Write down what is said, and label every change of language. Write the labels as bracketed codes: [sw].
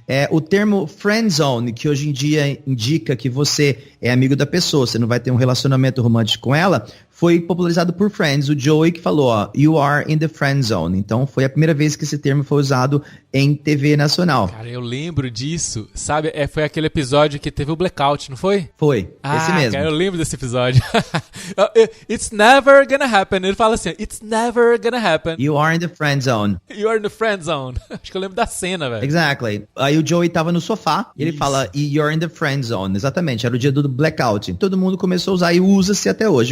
[pt] O termo friendzone, que hoje em dia indica que você é amigo da pessoa, você não vai ter um relacionamento romântico com ela, foi popularizado por Friends. O Joey que falou, ó, [en] you are in the friend zone. [pt] Então foi a primeira vez que esse termo foi usado em TV nacional. Cara, eu lembro disso, sabe? Foi aquele episódio que teve o blackout, não foi? Foi, esse mesmo. Cara, eu lembro desse episódio. [en] It's never gonna happen. [pt] Ele fala assim, [en] it's never gonna happen. You are in the friend zone. You are in the friend zone. [pt] Acho que eu lembro da cena, velho. [en] Exactly. [pt] Aí o Joey tava no sofá e ele fala, [en] you're in the friend zone. [pt] Exatamente, era o dia do blackout. Todo mundo começou a usar e usa-se até hoje.